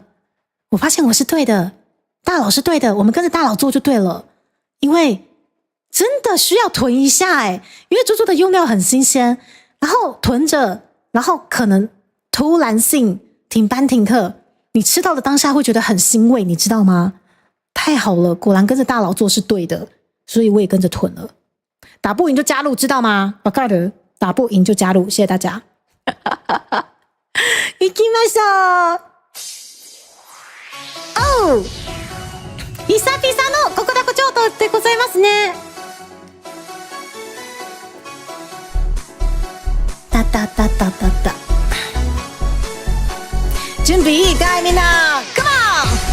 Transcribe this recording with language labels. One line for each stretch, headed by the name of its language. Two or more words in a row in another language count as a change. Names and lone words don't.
Chinese: 我发现我是对的，大佬是对的，我们跟着大佬做就对了，因为真的需要囤一下因为猪猪的用料很新鲜，然后囤着，然后可能突然性停班停课，你吃到的当下会觉得很欣慰，你知道吗？太好了，果然跟着大佬做是对的，所以我也跟着囤了。打不赢就加入，知道吗？わかる？打不赢就加入，谢谢大家。
Japanese: 行きましょう。おう、久々の極楽浄土でございますね。哒哒哒哒哒哒。準備いいかいみんな ？
English: Come on！